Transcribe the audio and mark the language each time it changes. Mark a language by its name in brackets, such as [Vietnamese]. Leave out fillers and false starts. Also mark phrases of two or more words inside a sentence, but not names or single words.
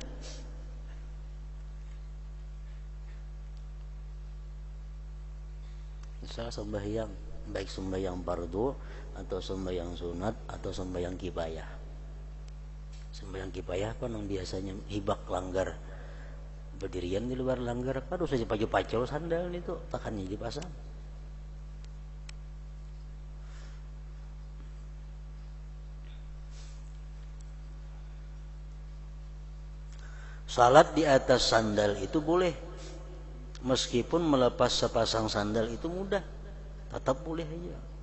[Banjar] Misal sembahyang, baik sembahyang fardu atau sembahyang sunat atau sembahyang kifayah. Sembahyang kifayah apa yang biasanya hibak langgar, berdirian di luar langgar, kan usah dipacul-pacul sandal itu, takannya dipasang. [Indonesian] Salat di atas sandal itu boleh. Meskipun melepas sepasang sandal itu mudah, tetap boleh aja.